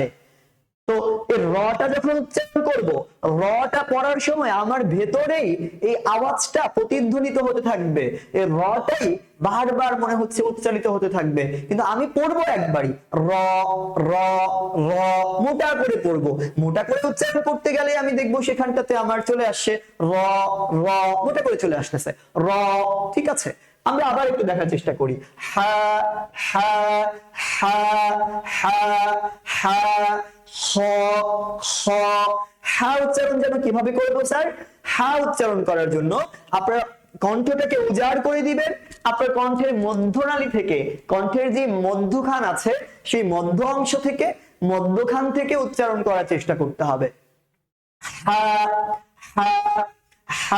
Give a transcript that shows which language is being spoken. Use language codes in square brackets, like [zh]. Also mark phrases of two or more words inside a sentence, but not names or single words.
[bn] তো এই রটা যখন উচ্চারণ করব, রটা পড়ার সময় আমার ভেতরেই এই আওয়াজটা প্রতিধ্বনিত হতে থাকবে, এই রটাই বারবার মনে হচ্ছে উচ্চারিত হতে থাকবে। কিন্তু আমি পড়বো একবারই, র, র, র, মোটা করে পড়বো। মোটা করে উচ্চারণ করতে গেলে আমি দেখবো সেখানটাতে আমার চলে আসছে র, র, মোটা করে চলে আসতেছে র। ঠিক আছে, আমরা আবার একটু দেখার চেষ্টা করি। হা, হা, হা, হা, হা, হ, হ। হা উচ্চারণ যেন কিভাবে করবো স্যার? হা উচ্চারণ করার জন্য আপনারা কণ্ঠটাকে উজাড় করে দিবেন। আপনার কণ্ঠের মধ্যনালী থেকে, কণ্ঠের যে মধ্যখান আছে সেই মধ্য অংশ থেকে, মধ্যখান থেকে উচ্চারণ করার চেষ্টা করতে হবে। হা, হা, হা।